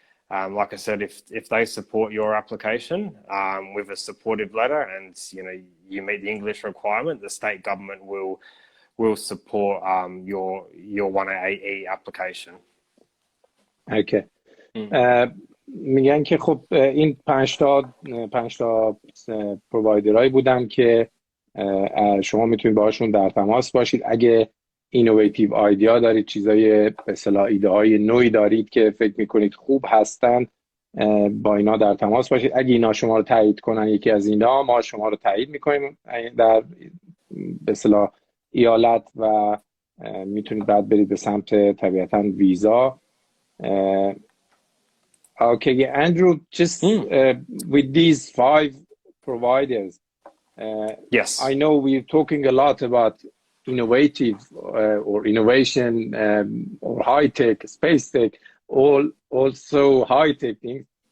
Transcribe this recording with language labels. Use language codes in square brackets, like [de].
[en] Like I said, if they support your application with a supportive letter, and you meet the English requirement, the state government will support your 1AA application. Okay. [fa] میگن که خب این 5 تا پرووایدرایی بودن که شما میتونید باهاشون در تماس باشید. اگه اینوویتیو آیدیا دارید، چیزای به اصطلاح ایده های نوعی دارید که فکر میکنید خوب هستن، با اینا در تماس باشید. اگه اینا شما رو تایید کنن، یکی از اینا، ما شما رو تایید میکنیم در به اصطلاح ایالت و میتونید بعد برید به سمت طبیعتاً ویزا. [en] Okay, Andrew, just with these 5 providers, yes, I know we're talking a lot about innovative or innovation or high tech, space tech, also high tech things.